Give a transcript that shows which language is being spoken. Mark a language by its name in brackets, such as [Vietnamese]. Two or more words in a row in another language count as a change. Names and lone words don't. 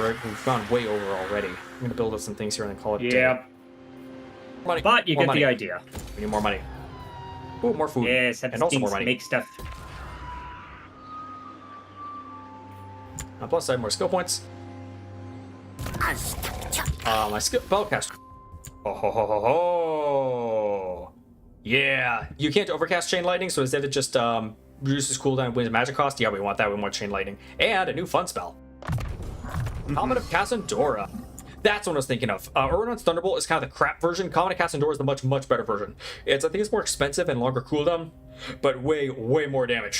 [English] We've gone way over already. I'm going to build up some things here and then call it a day. Yeah, Money. but you More get money. the idea. We need more money. Ooh, more food. Yes, have and also more things money. make stuff. Plus, I have more skill points. My skill spellcast. Oh ho ho ho ho! Yeah, you can't overcast chain lightning, so instead it just reduces cooldown, wins magic cost. Yeah, we want that. We want chain lightning and a new fun spell. Comet of Cassandora. That's what I was thinking of. Uranon's Thunderbolt is kind of the crap version. Comet of Cassandora is the much better version. I think it's more expensive and longer cooldown, but way more damage.